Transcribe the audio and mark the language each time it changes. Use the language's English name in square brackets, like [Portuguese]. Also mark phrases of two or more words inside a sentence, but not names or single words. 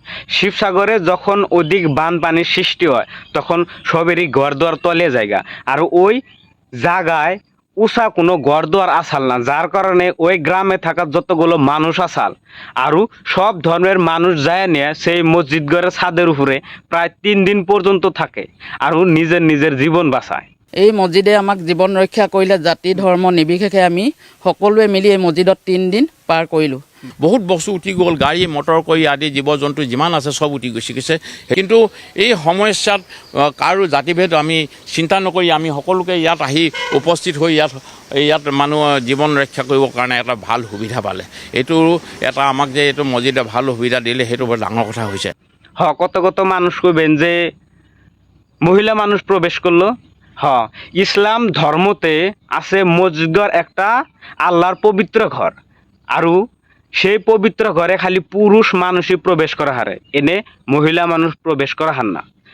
[Bangla] শিবসাগরে যখন অধিক বানপানির সৃষ্টি হয় তখন সবেরই ঘর দুয়ার তলে জায়গা, আর ওই জায়গায় উষা কোনো ঘর দুয়ার আসাল না, যার কারণে ওই গ্রামে থাকা যতগুলো মানুষ আসাল আরও সব ধর্মের মানুষ যায় নিয়ে সেই মসজিদ ঘরের ছাদের উপরে প্রায় 3 দিন পর্যন্ত থাকে আৰু নিজের নিজের জীবন বাঁচায়। [Assamese] এই মছজিদে আমাক জীৱন ৰক্ষা কৰিলে। জাতি ধৰ্ম নিৰ্বিশেষে আমি সকলোৱে মিলি এই মছজিদত 3 দিন পাৰ কৰিলোঁ। বহুত বস্তু উঠি গ'ল, গাড়ী মটৰ কৰি আদি জীৱ জন্তু যিমান আছে চব উঠি গৈছে। কিন্তু এই সমস্যাত কাৰো জাতিভেদ আমি চিন্তা নকৰি আমি সকলোকে ইয়াত আহি উপস্থিত হৈ ইয়াত মানুহ জীৱন ৰক্ষা কৰিবৰ কাৰণে এটা ভাল সুবিধা পালে। এইটো এটা আমাক যে এইটো মছজিদে ভাল সুবিধা দিলে সেইটো বৰ ডাঙৰ কথা হৈছে। [Bangla] কত কত মানুষ কইবেন যে মহিলা মানুষ প্রবেশ করলো। ইসলাম ধর্মতে আছে মসজিদ ঘর একটা আল্লাহর পবিত্র ঘর, আৰু সেই পবিত্র ঘরে খালি পুরুষ মানুষই প্রবেশ করা হারে, এনে মহিলা মানুষ প্রবেশ করা হার না।